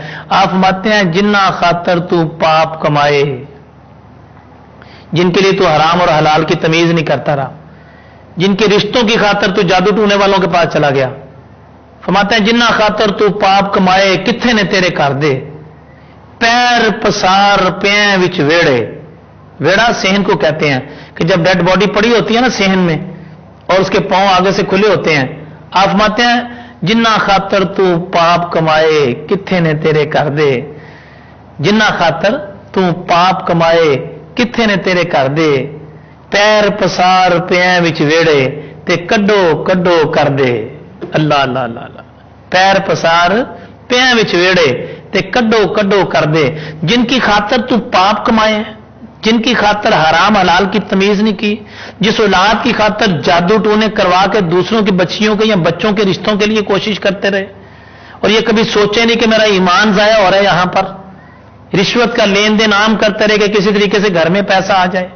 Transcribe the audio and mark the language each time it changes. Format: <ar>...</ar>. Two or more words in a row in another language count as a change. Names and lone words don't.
<ur>آپ فرماتے ہیں</ur> <pa>جنہ خاطر تو پاپ کمائے,</pa> <ur>جن کے لیے تو حرام اور حلال کی تمیز نہیں کرتا رہا, جن کے رشتوں کی خاطر تو جادو ٹونے والوں کے پاس چلا گیا. فرماتے ہیں</ur> <pa>جنہ خاطر تو پاپ کمائے کتھے نے تیرے کر دے. پیر پسار پین وچ ویڑے,</pa> <ur>ویڑا صحن کو کہتے ہیں کہ جب ڈیڈ باڈی پڑی ہوتی ہے نا صحن میں اور اس کے پاؤں آگے سے کھلے ہوتے ہیں. آپ فرماتے ہیں</ur> <pa>جنہ خاطر تو پاپ کمائے کتھے نے تیرے کر دے. جنہ خاطر تو پاپ کمائے کتھے نے تیرے کر دے. پیر پسار پین وچ ویڑے تے کڈو کڈو کر دے.</pa> <ar>اللہ اللہ اللہ اللہ.</ar> <pa>پیر پسار پین وچ ویڑے تے کڈو کڈو کر دے.</pa> <ur>جن کی خاطر تو پاپ کمائے, جن کی خاطر حرام حلال کی تمیز نہیں کی, جس اولاد کی خاطر جادو ٹونے کروا کے دوسروں کی بچیوں کے یا بچوں کے رشتوں کے لیے کوشش کرتے رہے اور یہ کبھی سوچے نہیں کہ میرا ایمان ضائع ہو رہا ہے, یہاں پر رشوت کا لین دین عام کرتے رہے کہ کسی طریقے سے گھر میں پیسہ آ جائے.</ur>